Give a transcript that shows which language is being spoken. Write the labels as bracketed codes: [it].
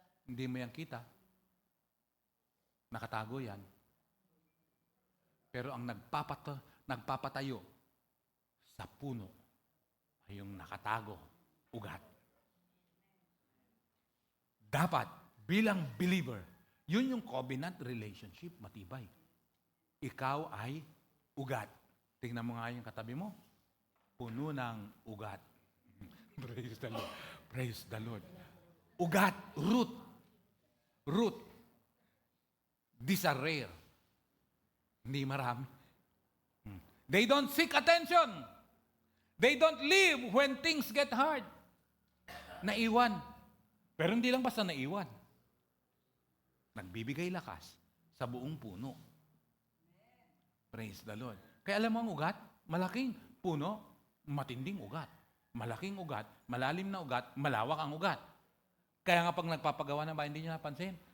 [tl] Hindi mo yan kita. Nakatago yan. Pero ang nagpapatayo sa puno ay yung nakatago, ugat. Dapat, bilang believer, yun yung covenant relationship, matibay. Ikaw ay ugat. Tingnan mo nga yung katabi mo. Puno ng ugat. [en] Praise the Lord. Praise the Lord. Ugat, root. Root. These are rare. [tl] Hindi marami. [en] They don't seek attention. They don't live when things get hard. [tl] Naiwan. Pero hindi lang basta naiwan. Nagbibigay lakas sa buong puno. [en] Praise the Lord. [tl] Kaya alam mo ang ugat, malaking puno, matinding ugat. Malaking ugat, malalim na ugat, malawak ang ugat. Kaya nga pag nagpapagawa ng bahay, hindi nyo napansin.